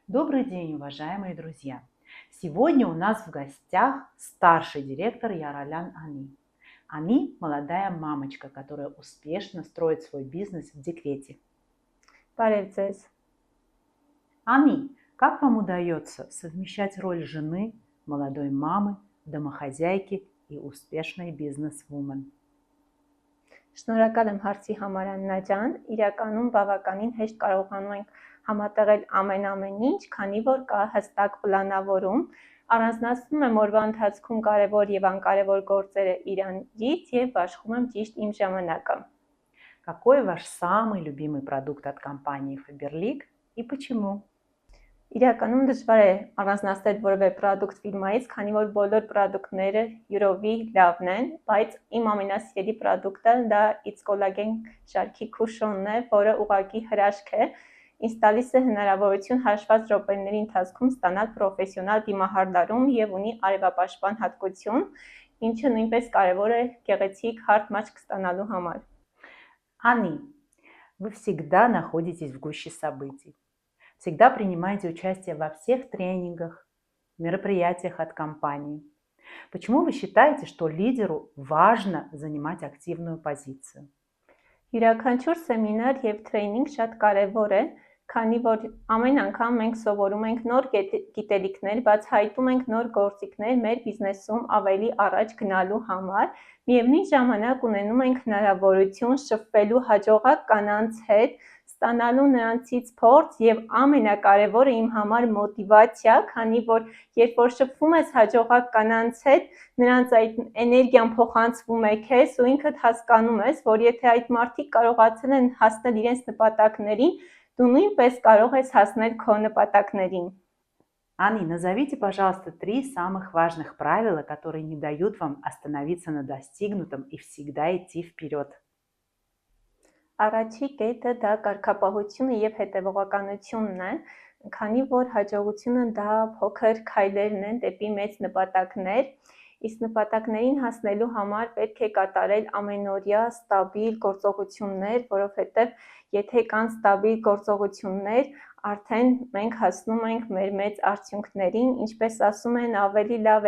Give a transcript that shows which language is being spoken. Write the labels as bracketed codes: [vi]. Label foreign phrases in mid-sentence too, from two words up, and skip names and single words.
[ru] Добрый день, уважаемые друзья! Сегодня у нас в гостях старший директор Яралян Ами. Ами – молодая мамочка, которая успешно строит свой бизнес в декрете. [hy] Բարև ձեզ։ [ru] Ами, как вам удается совмещать роль жены, молодой мамы, домохозяйки и успешной бизнес-вумен? [hy] Շնորհակալ եմ հարցի համար Աննա ջան, իրականում բավականին հեշտ կարողանում ենք համատեղել ամեն ինչ, քանի որ կա հստակ պլանավորում, առանձնացնում եմ օրվա ընթացքում կարևոր եւ անկարևոր գործերը իրանից եւ աշխատում եմ ճիշտ իմ ժամանակը։ [ru] Какой ваш самый любимый продукт от компании Faberlic и почему? [hy] Իրականում դժվար է առանձնացնել որևէ product ֆիրմայից, քանի որ բոլոր product-ները յուրովի լավն են, բայց իմ ամենասիրելի product-ը դա It's Collagen շարքի քուշոնն է, որը ուղղակի հրաշք է, ինձ տալիս է հնարավորություն հաշված րոպեների ընթացքում ստանալ պրոֆեսիոնալ դիմահարդարում եւ ունի արևապաշտպան հատկություն, ինչը նույնպես կարեւոր է գեղեցիկ հարթ մաշկ ստանալու համար։ [ru] Ани, вы всегда находитесь в гуще событий. Всегда принимаете участие во всех тренингах, мероприятиях от компании. Почему вы считаете, что лидеру важно занимать активную позицию? [hy] Յուրաքանչյուր սեմինար եւ տրեյնինգ շատ կարեւոր է, քանի որ ամեն անգամ մենք սովորում ենք նոր գիտելիքներ, բացահայտում ենք նոր գործիքներ մեր բիզնեսում ավելի առաջ գնալու համար, միևնույն ժամանակ ունենում ենք հնարավորություն շփվելու հաջողակ կանանց հետ, ստանալու նրանցից փորձ եւ ամենակարևորը իմ համար մոտիվացիա, քանի որ երբ որ շփվում ես հաջողակ կանանց հետ, նրանց այդ էներգիան փոխանցվում է քեզ ու ինքդ հասկանում ես, որ եթե այդ մարդիկ կարողացել են հասնել իրենց նպատակներին, դու նույնպես կարող ես հասնել քո նպատակներին։ [ru] Ани, назовите, пожалуйста, 3 самых важных правила, которые не дают вам остановиться на достигнутом и всегда идти вперед. [hy] Առաջի կետը դա կարգապահությունը եւ հետեւողականությունն է, քանի որ հաջողությունը դա փոքր քայլերն են դեպի մեծ նպատակներ, իսկ նպատակներին հասնելու համար պետք է կատարել ամենօրյա ստաբիլ գործողություններ, որովհետեւ եթե կան ստաբիլ գործողություններ, արդեն մենք հասնում ենք մեր մեծ արդյունքներին, ինչպես ասում են, ավելի լավ